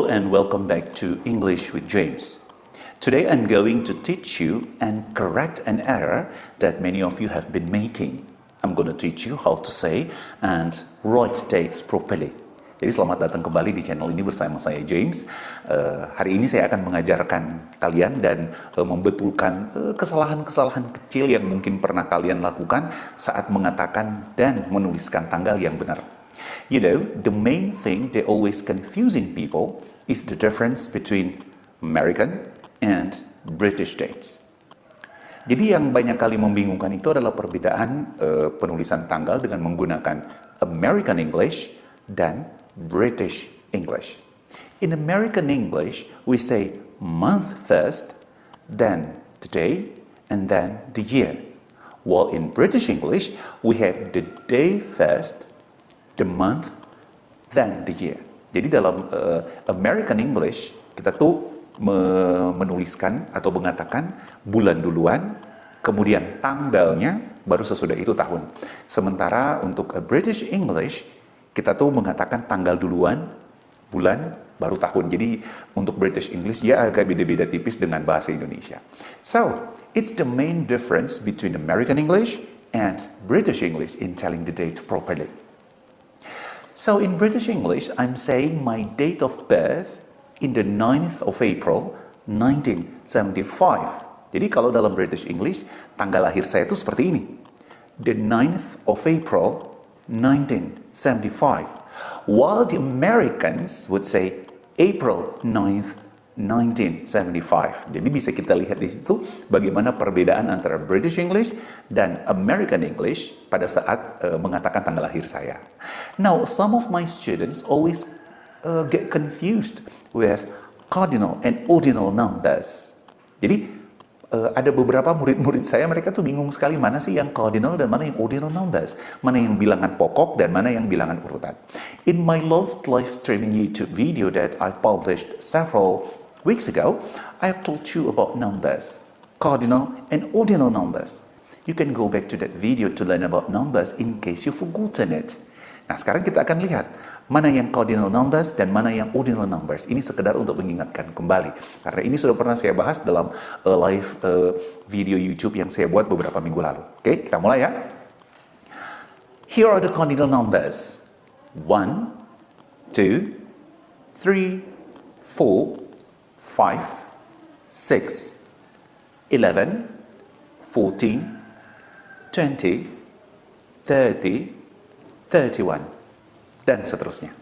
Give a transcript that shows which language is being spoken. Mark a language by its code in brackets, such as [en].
[en] welcome back to English with James. Today I'm going to teach you and correct an error that many of you have been making. I'm going to teach you how to say and write dates properly. [id] Jadi selamat datang kembali di channel ini bersama saya James. Hari ini saya akan mengajarkan kalian dan membetulkan kesalahan-kesalahan kecil yang mungkin pernah kalian lakukan saat mengatakan dan menuliskan tanggal yang benar. [en] You know, the main thing that always confusing people is the difference between American and British dates. [id] Jadi yang banyak kali membingungkan itu adalah perbedaan penulisan tanggal dengan menggunakan American English dan British English. [en] In American English, we say month first, then the day, and then the year. While in British English, we have the day first, the month, then the year. [id] Jadi dalam American English, kita tuh menuliskan atau mengatakan bulan duluan, kemudian tanggalnya, baru sesudah itu tahun. Sementara untuk British English, kita tuh mengatakan tanggal duluan, bulan, baru tahun. Jadi untuk British English, ya agak beda-beda tipis dengan bahasa Indonesia. [en] So, it's the main difference between American English and British English in telling the date properly. So in British English, I'm saying my date of birth in the 9th of April 1975. [id] Jadi kalau dalam British English, tanggal lahir saya itu seperti ini. [en] The 9th of April 1975. While the Americans would say April 9th 1975. [id] Jadi bisa kita lihat di situ bagaimana perbedaan antara British English dan American English pada saat mengatakan tanggal lahir saya. [en] Now, some of my students always get confused with cardinal and ordinal numbers. [id] Jadi ada beberapa murid-murid saya, mereka tuh bingung sekali mana sih yang cardinal dan mana yang ordinal numbers, mana yang bilangan pokok dan mana yang bilangan urutan. [en] In my last live streaming YouTube video that I published several weeks ago, I have told you about numbers, cardinal and ordinal numbers. You can go back to that video to learn about numbers in case you've forgotten it. [id] Nah, sekarang kita akan lihat mana yang cardinal numbers dan mana yang ordinal numbers. Ini sekedar untuk mengingatkan kembali, karena ini sudah pernah saya bahas dalam live video YouTube yang saya buat beberapa minggu lalu. Oke, kita mulai ya. [en] Here are the cardinal numbers. 1, 2, 3, 4, 5, 6, 11, 14, 20, 30, 31, [id] dan seterusnya.